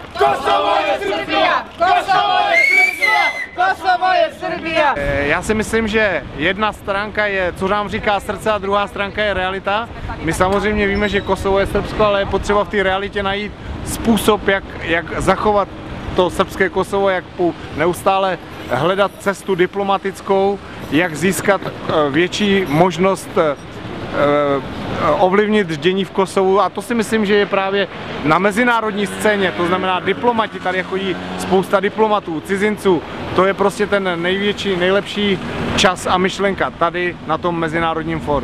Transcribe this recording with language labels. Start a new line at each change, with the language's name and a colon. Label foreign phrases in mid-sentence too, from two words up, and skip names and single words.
Serbian: Kosovo je Srbija! Kosovo je Srbija! Kosovo je Srbija!
Czech: Já si myslím, že jedna stránka je, co nám říká srdce, a druhá stránka je realita. My samozřejmě víme, že Kosovo je Srbsko, ale je potřeba v té realitě najít způsob, jak zachovat to srbské Kosovo, jak neustále hledat cestu diplomatickou, jak získat větší možnost ovlivnit dění v Kosovu, a to si myslím, že je právě na mezinárodní scéně, to znamená diplomati, tady chodí spousta diplomatů, cizinců, to je prostě ten největší, nejlepší čas a myšlenka tady na tom mezinárodním fóru.